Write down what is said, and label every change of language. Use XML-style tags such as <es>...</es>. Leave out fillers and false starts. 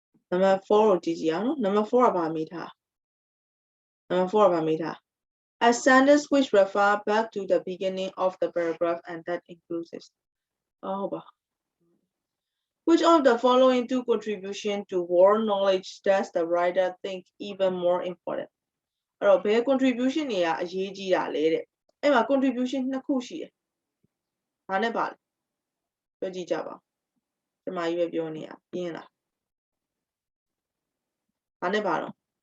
<my>Number 4 ကိုကြည့်ကြည့်အောင်နော် Number 4ကဘာမေးထား Number 4ကဘာမေးထား</my> <en>A sentence which refer back to the beginning of the paragraph and that includes it.</en> <my>ဟုတ်ပါ</my> <en>Which of the following two contribution to world knowledge does the writer think even more important?</en> <my>အဲ့တော့ဘယ် contribution တွေကအရေးကြီးတာလဲတဲ့အဲ့မှာ contribution နှစ်ခုရှိတယ်။ဘာနဲ့ပါလဲ။ပြောကြည့်ကြပါဦး။ဒီမှာကြီးပဲပြောနေရပြင်းလား။ဘာနဲ့ပါတော့</my>